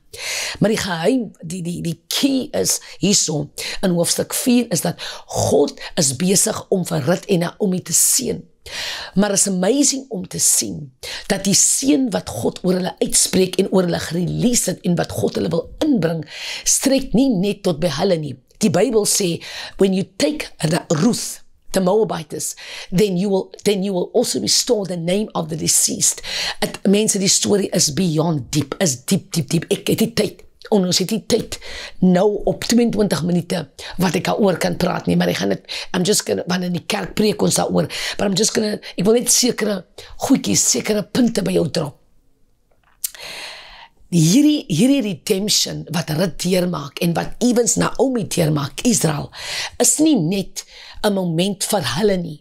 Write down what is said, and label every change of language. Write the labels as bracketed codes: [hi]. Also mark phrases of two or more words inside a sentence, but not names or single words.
[af] Maar die geheim, die key is hierso, in hoofstuk 4, is dat God is besig om vir Rut en Naomi te seën. Maar is amazing om te sien, dat die seën wat God oor hulle uitspreek en oor hulle gerelease het en wat God hulle wil inbring, strek nie net tot by hulle nie. Die Bybel sê, [en] when you take Ruth, the Moabitess, then you will also restore the name of the deceased. [af] Mense, die story is [en] beyond deep, [af] is diep. Ek het die tyd, ons het die tyd nou op 22 minute wat ek daaroor kan praat nie, maar [en] I'm just gonna, [af] want in die kerk preek ons daaroor, but ek wil net sekere goedjies, sekere punte by jou drop. Hierdie redemption wat Rut deurmaak en wat evens Naomi deurmaak, Israel, is nie net 'n moment vir hulle nie.